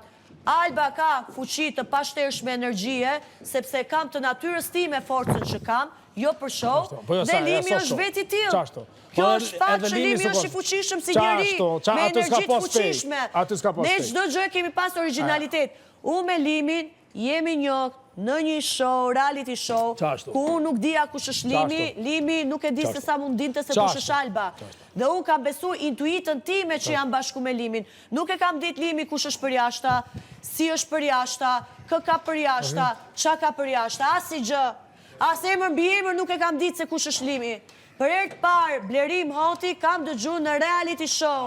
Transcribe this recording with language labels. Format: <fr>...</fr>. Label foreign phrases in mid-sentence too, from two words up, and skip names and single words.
<sq>Alba ka fuqi të pashtershme energjie, sepse kam të natyrës time forcën që kam, jo për show, dhe Limi është veti tillë. Kjo është fakt që Limi është i fuqishëm si njeri, me energji të fuqishme. Ne çdo gjë kemi pas originalitet. Unë me Limin jemi njohur në një show,</sq> <en>reality show,</en> <sq>ku unë nuk dija kush është Limi, Limi nuk e di se sa mund dinte se kush është Alba. Dhe unë kam besu intuitën time që jam bashku me Limin. Nuk e kam dit Limi kush është përjashta, si është përjashta, kë ka përjashta, qa ka përjashta, asi gjë. As emër mbi emër nuk e kam dit se kush është Limi. Për herë të parë, Blerim Hoti kam dëgju në</sq> <en>reality show.</en>